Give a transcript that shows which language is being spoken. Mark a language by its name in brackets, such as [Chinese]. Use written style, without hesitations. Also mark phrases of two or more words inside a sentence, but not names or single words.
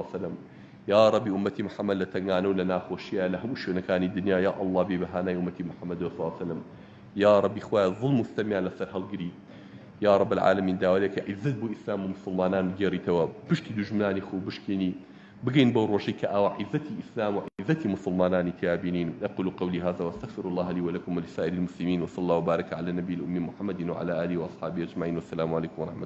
[Arabic] علیه وسلم [Central Kurdish] یا ربی ئومەتی محەممەد لە تەنگانە و لە ناخۆشیە لە هەموو شوێنەکانی دنیا [Arabic] یا الله [Central Kurdish] بی بەهانای ئومەتی محەممەد [Arabic] صلی الله علیه وسلم [Central Kurdish] یا ربی خوای ظلم مستەمیان لەسەر هەڵگری [Arabic] یا رب العالمین [Central Kurdish] داوالێکە عیزت بۆ ئیسلام و مسلمانان بگێڕیتەوە پشتی دوژمنانی خۆ بشکێنی بگەین بەو ڕۆژەی کە ئاوا عیزەتی ئیسلام و عیزەتی مسلمانانی تیابینین [Arabic] أقول قولي هذا واستغفر الله لي ولكم ولسائر المسلمين وصلى الله وبارك على النبي الأمي محمد وعلى آله وأصحابه أجمعين والسلام عليكم ورحمة الله